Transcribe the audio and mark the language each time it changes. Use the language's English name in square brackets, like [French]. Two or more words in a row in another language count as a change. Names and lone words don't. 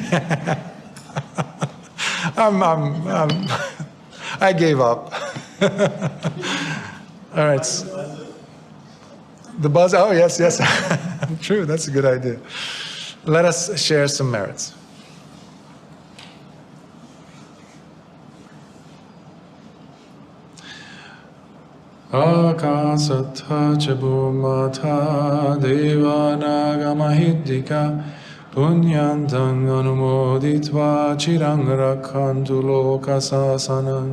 [English] I gave up. All right. The buzz. Oh, yes. True. That's a good idea. Let us share some merits. [Pali] Akasatha chabumata devanagamahiddhika punyantang anumoditva chirang rakhantu lokasasanam.